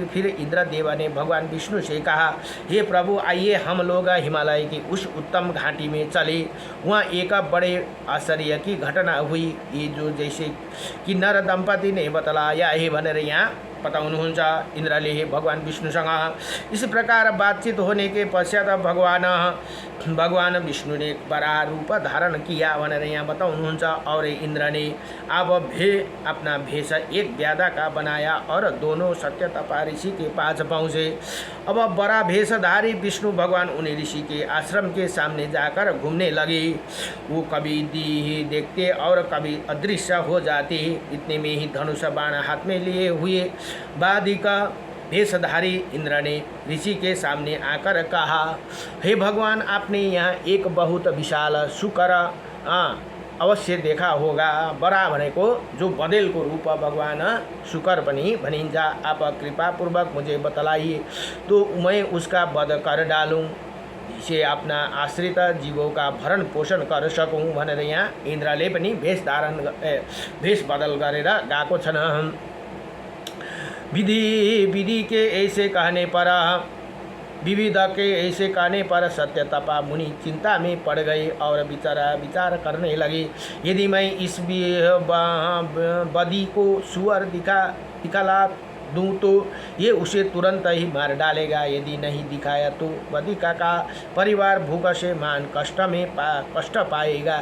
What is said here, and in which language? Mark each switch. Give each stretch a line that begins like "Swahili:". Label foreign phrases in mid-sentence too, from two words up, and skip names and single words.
Hindi: फिर इंद्रदेव ने भगवान विष्णु से कहा, हे प्रभु, आइए हम लोग हिमालय की उस उत्तम घाटी में चले। वहाँ एक बड़े आश्चर्य की घटना हुई, ये जो जैसे किन्नर दंपति ने बतलाया है
Nepali: भनेर यहाँ बताउनुहुन्छ। इंद्रले भगवान विष्णुसँग
Hindi: इस प्रकार बातचीत होने के पश्चात भगवान विष्णु ने बड़ा रूप धारण किया
Nepali: भनेर यहाँ बताउनुहुन्छ।
Hindi: और इंद्र ने अब अपना भेष एक व्याधा का बनाया और दोनों सत्यतपा ऋषि के पास पहुँचे। अब बड़ा भेषधारी विष्णु भगवान उन ऋषि के आश्रम के सामने जाकर घूमने लगे। वो कभी देखते और कभी अदृश्य हो जाते। इतने में ही धनुष बाण हाथ में लिए हुए बाधिक भेषधारी इंद्र ने ऋषि के सामने आकर कहा, हे भगवान, आपने यहाँ एक बहुत विशाल शुकर अवश्य देखा होगा।
Nepali: बरा भनेको जो बदेलको रूप भगवान शुकर पनि भनिन्छ।
Hindi: आप कृपापूर्वक मुझे बतलाइए तो मैं उसका वध कर डालूं, जिसे अपना आश्रित जीवों का भरण पोषण कर सकूं
Nepali: भनेर यहाँ इंद्रले पनि भेष बदल गरेर गएको छन्।
Hindi: विधि के ऐसे कहने पर विविध के ऐसे कहने पर सत्य तपा मुनि चिंता में पड़ गए और विचार करने लगे। यदि मैं इस बदी को सुअर दिखला दूँ तो ये उसे तुरंत ही मार डालेगा, यदि नहीं दिखाया तो बदिका का परिवार भूख से मान कष्ट पाएगा।